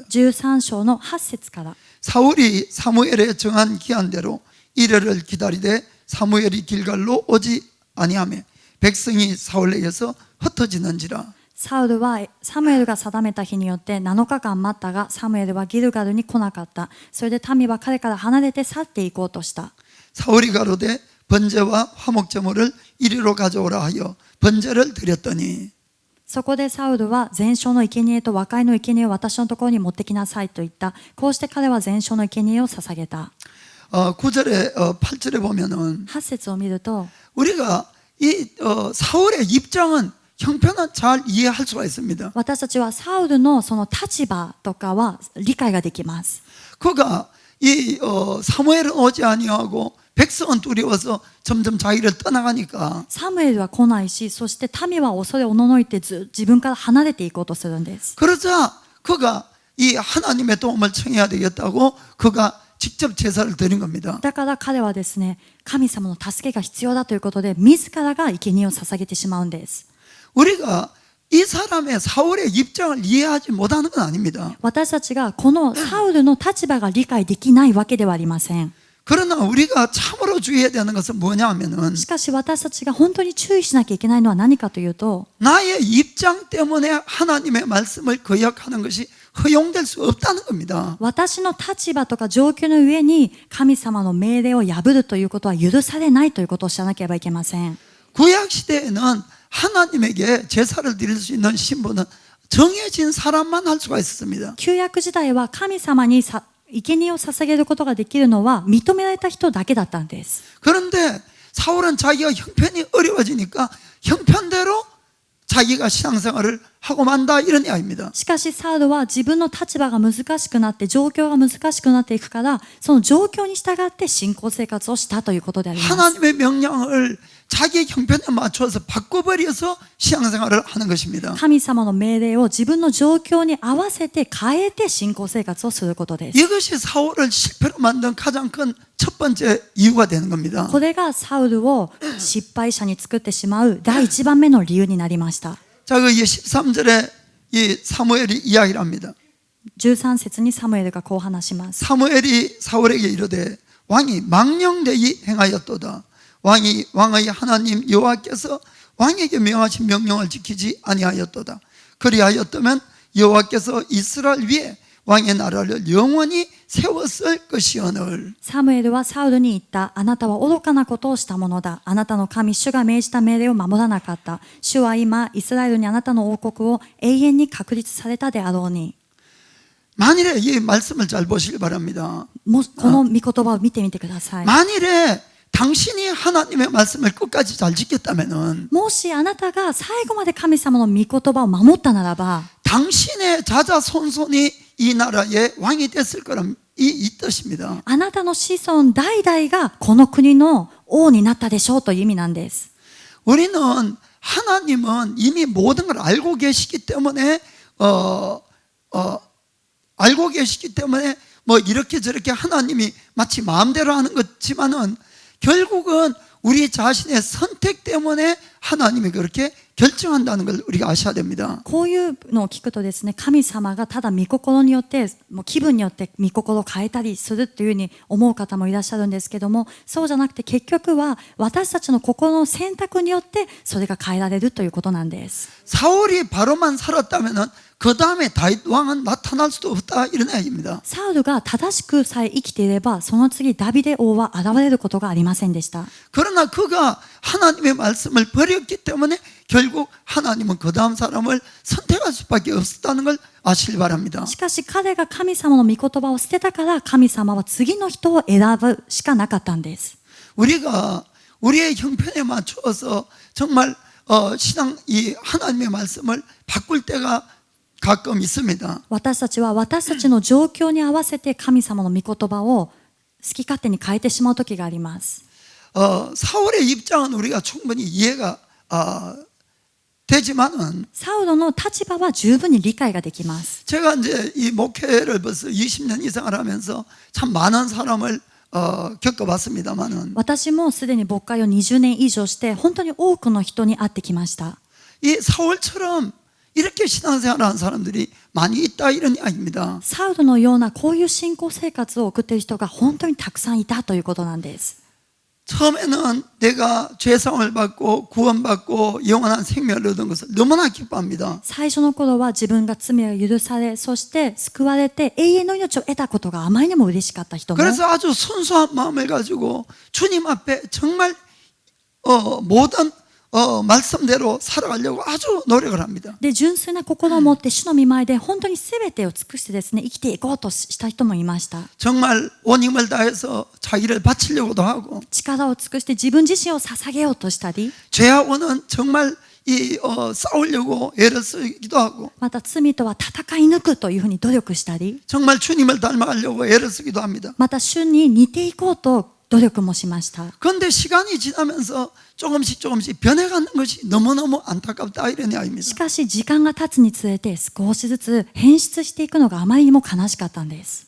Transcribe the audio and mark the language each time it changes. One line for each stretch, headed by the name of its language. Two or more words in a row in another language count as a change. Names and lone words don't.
Japanese: 13 章の8節から。
Korean: 사울이 사무엘의 정한 기한대로 이래를 기다리되 사무엘이 길갈로 오지 아니하며 백성이 사울에게서 흩어지는지라.
Japanese: サウルはサムエルが定めた日によって7日間待ったが、サムエルはギルガルに来なかった。それで民は彼から離れて去っていこうとした。
Korean: 사울이 가로되 번제와 화목제물을 이리로 가져오라 하여 번제를 드렸더니
Japanese: そこでサウルは全焼の生贄と和解の生贄を私のところに持ってきなさいと言った。こうして彼は全焼の生贄を捧げた。
Korean: 9절에 8절에 보면은
Japanese: 8 節を見ると、
Korean: 우리가 이 사울의 입장은 형편은 잘 이해할 수가 있습니다.
Japanese: 私たちはサウルのその立場とかは理解ができます。
Korean: 그가 이 사무엘은 오지 아니하고 백성은 두려워서 점점 자기를 떠나가니까
Japanese: サムエルは来ないし、そして民は恐れおののいて自分から離れていこうとするんです。
Korean: 그러자 그가 이 하나님의 도움을 청해야 되겠다고 그가 직접 제사를 드린 겁니다.
Japanese: だから彼はですね、神様の助けが必要だということで自らが生贄を捧げてしまうんです。
Korean: 우리가 이 사람의 사울의 입장을 이해하지 못하는 건 아닙니다.
Japanese: 私たちがこのサウルの立場が理解できないわけではありません。
Korean: 그러나 우리가 참으로 주의해야 되는 것은 뭐냐 하면은
Japanese: しかし私たちが本当に注意しなきゃいけないのは何かというと、
Korean: 나의 입장 때문에 하나님의 말씀을 거역하는 것이 허용될 수 없다는 겁니다.
Japanese: 私の立場とか状況の上に神様の命令を破るということは許されないということを知らなければいけません。
Korean: 구약 시대에는 하나님에게 제사를 드릴 수 있는 신분은 정해진 사람만 할 수가 있었습니다.
Japanese: 旧約時代は神様に生贄を捧げることができるのは認められた人だけだったんです。
Korean: 그런데 사울은 자기가 형편이 어려워지니까 형편대로 자기가 신앙생활을 하고 만다 이런 이야기입니다.
Japanese: しかしサウルは自分の立場が難しくなって状況が難しくなっていくから、その状況に従って信仰生活をしたということであります。
Korean: 하나님의 명령을 자기의 형편에 맞춰서 바꿔버려서 신앙생활을 하는 것입니다.
Japanese: 神様の命令を自分の状況に合わせて変えて信仰生活をすることです。
Korean: 이것이 사울을 실패로 만든 가장 큰 첫 번째 이유가 되는 겁니다.
Japanese: これがサウルを失敗者に作ってしまう第一番目の理由になりました。
Korean: 자, 그 13절에 이 사무엘이 이야기를 합니다.
Japanese: 13 節にサムエルがこう話します。
Korean: 사무엘이 사울에게 이르되 왕이 망령되이 행하였도다. 왕의 하나님 여호와께서 왕에게 명하신 명령을 지키지 아니하였도다. 그리하였다면 여호와께서 이스라엘 위에 왕의 나라를 영원히 세웠을 것이오늘.
Japanese: サムエルはサウルに言った。あなたは愚かなことをしたものだ。あなたの神主が命じた命令を守らなかった。主は今イスラエルにあなたの王国を永遠に確立されたであろうに。
Korean: 만일에 이 말씀을 잘 보시기 바랍니다.
Japanese: この御言葉を見てみてください。
Korean: 만일에 당신이 하나님의 말씀을 끝까지 잘 지켰다면은
Japanese: もしあなたが最後まで神様の御言葉を守ったならば、
Korean: 당신의 자자손손이 이 나라의 왕이 됐을 거란 이 뜻입니다.
Japanese: あなたの子孫代々がこの国の王になったでしょうという意味なんです。
Korean: 우리는 하나님은 이미 모든 걸 알고 계시기 때문에 알고 계시기 때문에 뭐 이렇게 저렇게 하나님이 마치 마음대로 하는 것지만은 결국은 우리 자신의 선택 때문에 하나님이 그렇게 결정한다는 걸 우리가 아셔야 됩니다.
Japanese: こういうのを聞くとですね、神様がただ御心によって、もう気分によって御心を変えたりするっていうふうに思う方もいらっしゃるんですけども、そうじゃなくて結局は私たちの心の選択によってそれが変えられるということなんです。
Korean: 사울이 바로만 살았다면은 그 다음에 다윗 왕은 나타날 수도 없다 이런 이야기입니다.
Japanese: サウルが正しくさえ生きていれば、その次ダビデ王は現れることがありませんでした。
Korean: 그러나 그가 하나님의 말씀을 버렸기 때문에 결국 하나님은 그 다음 사람을 선택할 수밖에 없었다는 걸 아시길 바랍니다.
Japanese: しかし彼が神様の御言葉を捨てたから、神様は次の人を選ぶしかなかったんです。
Korean: 우리가 우리의 형편에 맞추어서 정말 신앙 이 하나님의 말씀을 바꿀 때가 가끔 있습니다.
Japanese: 私たちは私たちの状況に合わせて神様の御言葉を好き勝手に変えてしまう時があります。
Korean: 사울의 입장은 우리가 충분히 이해가 되지만은
Japanese: サウロの立場は十分に理解ができます。
Korean: 제가 이제 이 목회를 벌써 20년 이상을 하면서 참 많은 사람을 겪어봤습니다만은
Japanese: 私もすでに牧会を20年以上して本当に多くの人に会ってきました。
Korean: 이 사울처럼 이렇게 신앙생활하는 사람들이 많이 있다 이런 이야기입니다.
Japanese: サウルのようなこういう信仰生活を送っている人が本当にたくさんいたということなんです。
Korean: 처음에는 내가 죄사함을 받고 구원받고 영원한 생명을 얻은 것을 너무나 기뻐합니다.
Japanese: 最初の頃は自分が罪を許され、そして救われて永遠の命を得たことがあまりにも嬉しかった人も、
Korean: 그래서 아주 순수한 마음을 가지고 주님 앞에 정말 모든 말씀대로 살아가려고 아주 노력을 합니다.
Japanese: で純粋な心を持って主の御前で本当に全てを尽くしてですね、生きていこうとした人もいました。
Korean: 정말 온 힘을 다해서 자기를 바치려고도 하고
Japanese: 力を尽くして自分自身を捧げようとしたり、
Korean: 죄하고는 정말 싸우려고 애를 쓰기도 하고
Japanese: また罪とは戦い抜くというふうに努力したり、
Korean: 정말 주님을 닮아가려고 애를 쓰기도 합니다.
Japanese: また主に似ていこうと努力もしました。
Korean: 그런데 시간이 지나면서 조금씩 변해가는 것이 너무너무 안타깝다 이런
Japanese: し
Korean: 이야기입니다.
Japanese: かし時間が経つにつれて少しずつ変質していくのがあまりにも悲しかったんです。